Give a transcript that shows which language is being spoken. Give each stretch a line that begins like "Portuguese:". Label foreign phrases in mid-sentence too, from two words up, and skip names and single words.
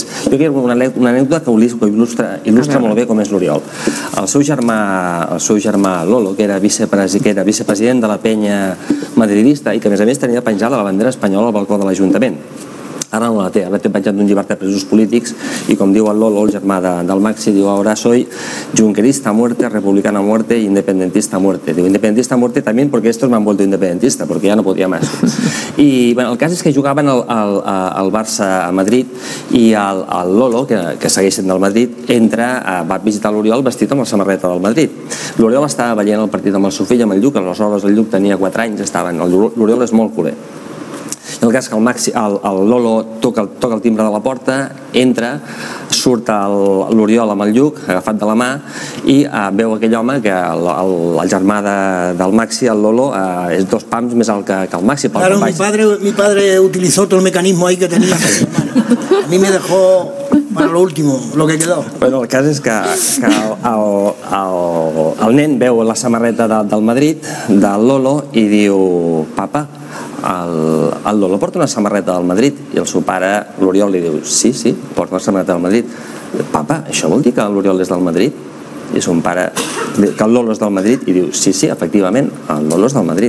Catalan: Jo crec que una anècdota que il·lustra molt bé com és l'Oriol. El seu germà Lolo, que era vicepresident de la penya madridista i que a més tenia penjada la bandera espanyola al balcó de l'Ajuntament. Ara no la té, ara té penjat d'un llibret de presos polítics i com diu el Lolo, el germà del Maxi, diu
Spanish: ahora soy junquerista a muerte, republicano a muerte y independentista a muerte. Diu independentista a muerte también porque estos me han vuelto independentista, porque ya no podía más.
Catalan: I bueno, el cas és que jugaven al Barça a Madrid i el Lolo, que segueix sent del Madrid, va visitar l'Oriol vestit amb la samarreta del Madrid. L'Oriol estava veient el partit amb el seu fill, amb el Lluc, aleshores el Lluc tenia 4 anys, l'Oriol és molt culer. I el cas que el Lolo toca el timbre de la porta, entra, surt l'Oriol amb el Lluc, agafat de la mà, i veu aquell home que el germà del Maxi, el Lolo, és 2 pams més alt que el Maxi.
Spanish: Claro, mi padre utilizó todo el mecanismo ahí que tenía. A mí me dejó para lo último, lo que quedó.
Catalan: Bueno, el cas és que el nen veu la samarreta del Madrid, del Lolo, i diu, papa, el Lolo porta una samarreta del Madrid, i el seu pare, l'Oriol, li diu, sí, porta una samarreta del Madrid. Papa, això vol dir que l'Oriol és del Madrid? I son pare, que el Lolo és del Madrid, i diu, sí, efectivament, el Lolo és del Madrid.